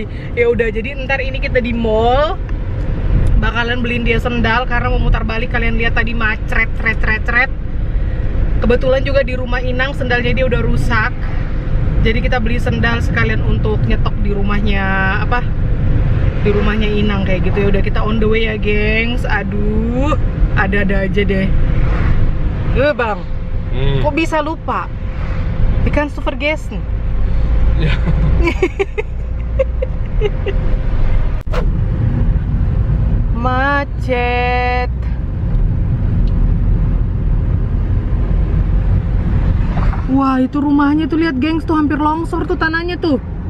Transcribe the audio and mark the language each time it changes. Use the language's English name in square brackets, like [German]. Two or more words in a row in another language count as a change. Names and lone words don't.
[Indonesian] Ya udah, jadi ntar ini kita di mall bakalan beliin dia sendal karena mau mutar balik. Kalian lihat tadi macret. Kebetulan juga di rumah Inang sendalnya dia udah rusak. Jadi kita beli sendal sekalian untuk nyetok di rumahnya di rumahnya Inang kayak gitu. Ya udah, kita [English] on the way [Indonesian] ya, gengs. Aduh, ada-ada aja deh. Bang, kok bisa lupa? [German] Die kannst du vergessen. Ja. [Indonesian] Macet. Wah, itu rumahnya tuh, lihat gengs, tuh hampir longsor tuh tanahnya tuh.